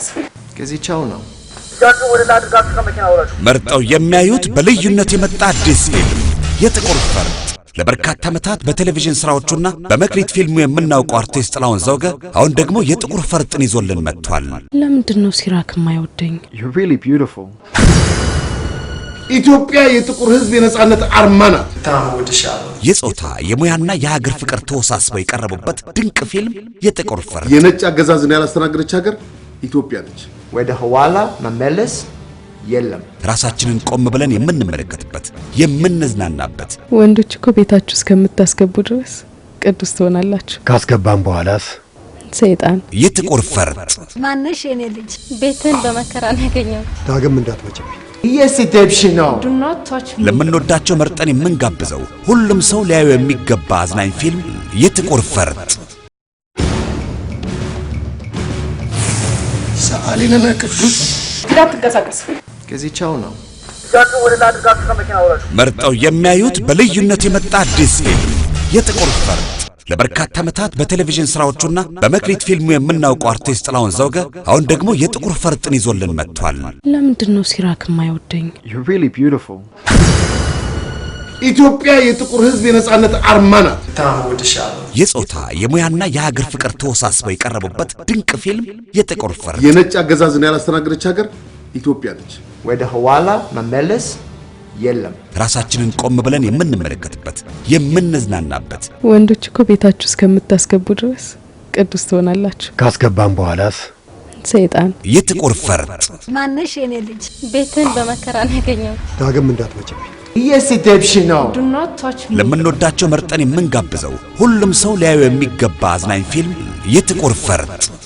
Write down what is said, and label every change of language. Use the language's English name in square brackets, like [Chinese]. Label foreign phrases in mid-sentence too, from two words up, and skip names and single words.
[Amharic] ከዚህ ቻው ነው መርጠው የሚያዩት በልዩነት የመጣ አዲስ ፊልም የጥቁር ፈርጥ ለበርካታ ዓመታት በቴሌቪዥን ስራዎቹና በመክሊት ፊልሙ የምናውቀው አርቲስት ጥላሁን ዘውገ አሁን ደግሞ የጥቁር ፈርጥን ይዞልን መጥቷል። ለምንድን ነው ሲራክ የማይወደኝ? [English] You're really beautiful. [Amharic] ኢትዮጵያ የጥቁር ህዝብ የነጻነት አርማ ናት። ታውድሻለሁ። የጾታ የሙያና የሀገር ፍቅር ተወሳስበው የቀረቡበት ድንቅ ፊልም የጥቁር ፈርጥ የነጭ አገዛዝን ያላስተናገደች ሀገር ኢትዮጵያ ነች። ወደ ኋላ መመለስ የለም። ራሳችንን ቆም ብለን የምንመለከትበት የምንዝናናበት ወንዶች እኮ ቤታችሁ እስከምታስገቡ ድረስ ቅዱስ ትሆናላችሁ። ካስገባን በኋላስ ሰይጣን። የጥቁር ፈርጥ ማነሽ የኔ ልጅ ቤትን በመከራ ነው ያገኘው። ዳግም እንዳትመጭብኝ። እየስደብሽ ነው። [English] do not touch me [Amharic] ለምንወዳቸው መርጠን የምንጋብዘው ሁሉም ሰው ሊያዩ የሚገባ አዝናኝ ፊልም የጥቁር ፈርጥ ሰአሊነና ቅዱስ እንዳትንቀሳቀስ ከዚህ ቻው ነው መርጠው የሚያዩት በልዩነት የመጣ አዲስ ፊልም የጥቁር ፈርጥ ለበርካታ ዓመታት በቴሌቪዥን ስራዎቹና በመክሊት ፊልሙ የምናውቀው አርቲስት ጥላሁን ዘውገ አሁን ደግሞ የጥቁር ፈርጥን ይዞልን መጥቷል። ለምንድን ነው ሲራክ የማይወደኝ? [English] You're really beautiful. [Amharic] ኢትዮጵያ የጥቁር ህዝብ የነጻነት አርማ ናት። ታውድሻለሁ። የጾታ የሙያና የሀገር ፍቅር ተወሳስበው የቀረቡበት ድንቅ ፊልም የጥቁር ፈርጥ የነጭ አገዛዝን ያላስተናገደች ሀገር ኢትዮጵያ ነች። ወደ ኋላ መመለስ የለም። ራሳችንን ቆም ብለን የምንመለከትበት የምንዝናናበት ወንዶች እኮ ቤታችሁ እስከምታስገቡ ድረስ ቅዱስ ትሆናላችሁ። ካስገባን በኋላስ ሰይጣን። የጥቁር ፈርጥ ማነሽ የኔ ልጅ ቤትን በመከራ ነው ያገኘው። ዳግም እንዳትመጭብኝ። እየስደብሽ ነው። [English] do not touch me [Amharic] ለምንወዳቸው መርጠን የምንጋብዘው ሁሉም ሰው ሊያዩ የሚገባ አዝናኝ ፊልም የጥቁር ፈርጥ